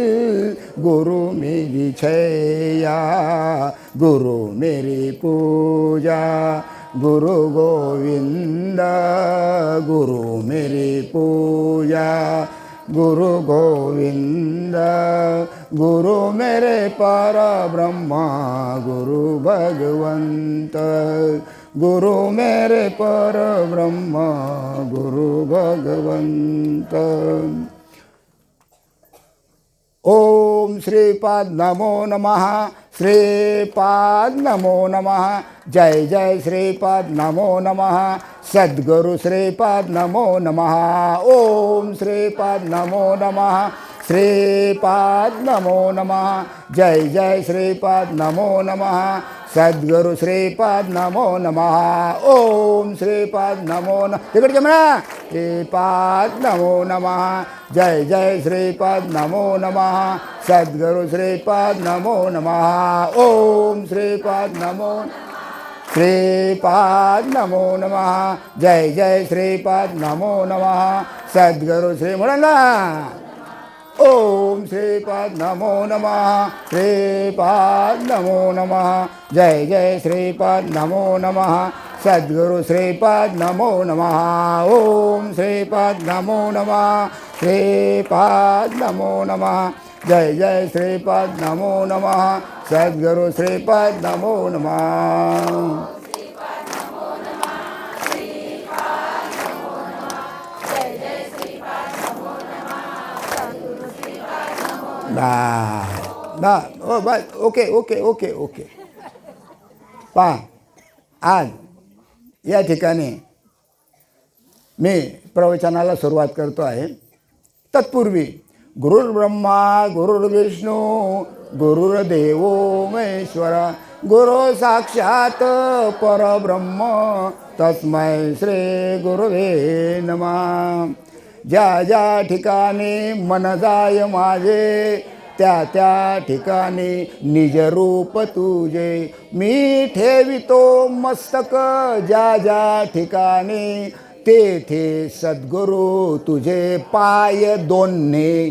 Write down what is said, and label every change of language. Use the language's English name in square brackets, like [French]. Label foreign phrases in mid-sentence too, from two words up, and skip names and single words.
[Hindi] गुरु मेरी छैया, गुरु मेरी पूजा गुरु गोविंद, गुरु मेरी पूजा गुरु गोविंद, गुरु मेरे पर ब्रह्मा गुरु भगवंत, गुरु मेरे पर ब्रह्मा गुरु भगवंत। [Sanskrit] ओम श्रीपाद नमो नमः, श्रीपाद नमो नमः, जय जय श्रीपाद नमो नमः, सद्गुरु श्रीपाद नमो नमः, ओम श्रीपाद नमो नमः, श्रीपाद नमो नमः, जय जय श्रीपाद नमो नमः, सद्गुरु श्रीपाद नमो नमः, ओम श्रीपाद नमो नमः, [Marathi] तिकडे म्हणा [Sanskrit] श्रीपाद नमो नमः, जय जय श्रीपाद नमो नमः, सद्गुरु श्रीपाद नमो नमः, ओम श्रीपाद नमो श्रीपाद नमो नमः, जय जय श्रीपाद नमो नमः, सद्गुरु श्री म्हणा ओम श्रीपाद नमो नमः, श्रीपाद नमो नमः, जय जय श्रीपाद नमो नमः, सद्गुरु श्रीपाद नमो नमः, ओम श्रीपाद नमो नमः, श्रीपाद नमो नमः, जय जय श्रीपाद नमो नमः, सद्गुरु श्रीपाद नमो नमः। [Marathi] ओ बस ओके ओके ओके ओके पहा आज या ठिकाणी मी प्रवचनाला सुरुवात करतो आहे। [Sanskrit] तत्पूर्वी गुरुर्ब्रह्मा गुरुर्विष्णू गुरुर्देवो महेश्वरा गुरु साक्षात परब्रह्म तस्मै श्री गुरुवे नमः. [Marathi] ज्या ज्या ठिकाणी मन जाय माझे त्या त्या ठिकाणी निज रूप तुझे. मी ठेवितो मस्तक ज्या ज्या ठिकाणी तेथे सद्गुरू तुझे पाय दोन्ही.